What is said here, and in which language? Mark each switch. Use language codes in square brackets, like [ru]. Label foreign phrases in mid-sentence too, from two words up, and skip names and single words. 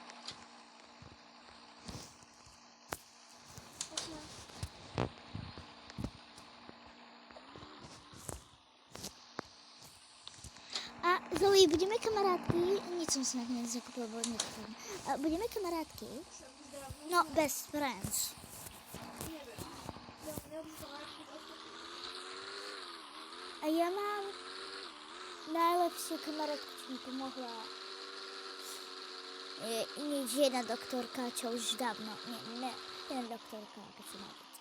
[sk] A Zoe, budeme kamarátky? Nic som si nakoniec zakúpila, bo nechcem. Budeme kamarátky? [en] No, best friends. [sk] A ja mám najlepšiu kamarátku, čo mi pomohla. Nie jedna doktorka, čo už dávno. Nie, jedna doktorka, keď som mala detsko.